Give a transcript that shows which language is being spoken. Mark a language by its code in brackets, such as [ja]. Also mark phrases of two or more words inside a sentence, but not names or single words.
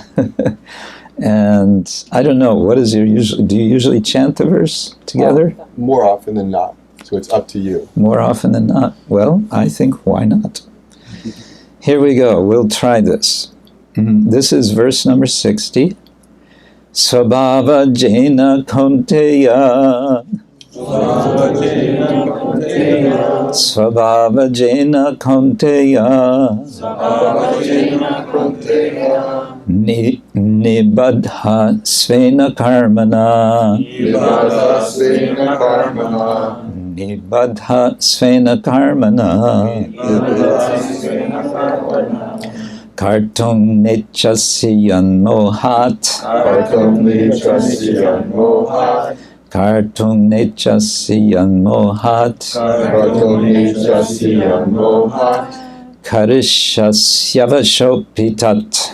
[en] And I don't know, what is your usual? Do you usually chant the verse together? More often than not. So it's up to you. More often than not. Well, I think why not? Here we go. We'll try this. This is verse number 60. [sa] स्वभावजेन कौन्तेय. स्वभावजेन कौन्तेय. निबद्धः स्वेन कर्मणा. निबद्धः स्वेन कर्मणा. कर्तुं नेच्छसि मोहात्. कर्तुं नेच्छसि मोहात्. करिष्यस्य् अवशो पितत्.